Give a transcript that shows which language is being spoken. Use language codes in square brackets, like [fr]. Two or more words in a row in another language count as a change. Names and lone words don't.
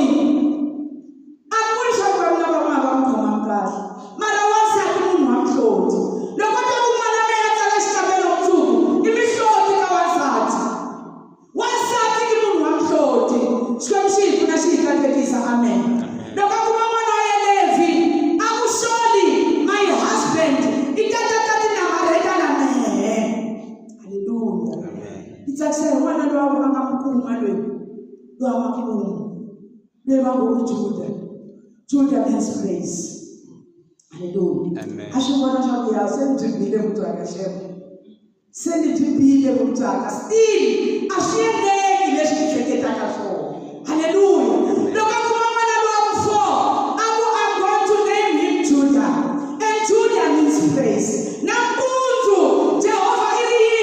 [ts] A ku ri swa ku va na van'wana va n'wi khomanga kahle mara wansati munhu wa nhloti. Loko ta ku n'wana wa yena a tsala xikambelo mundzuku i mihloti ka wansati. Wansati i munhu wa nhloti. Xikwembu xi hi pfuna xi hi katekisa. Amen. Loko a kuma n'wana wa yena Levi a ku [en] surely my husband [ts] i ta tata ti namarheta na mehe. Hallelujah. Hi tsakisa hi n'wana loyi va nga mukuma loyi wa makumu loyi va ngo Judah. [en] Judah means praise. [ts] Hallelujah. A swi vona swa ku ya se ni byimbile vutswaka Shem, se ni byimbile vutswaka still a swi endleki leswi ni hleketaka swona. Hallelujah. Loko a kuma n'wana loyi wa ku-4 a ku [en] I'm going to name him Judah and Judah means praise. [ts] Nampundzu Jehovah i ri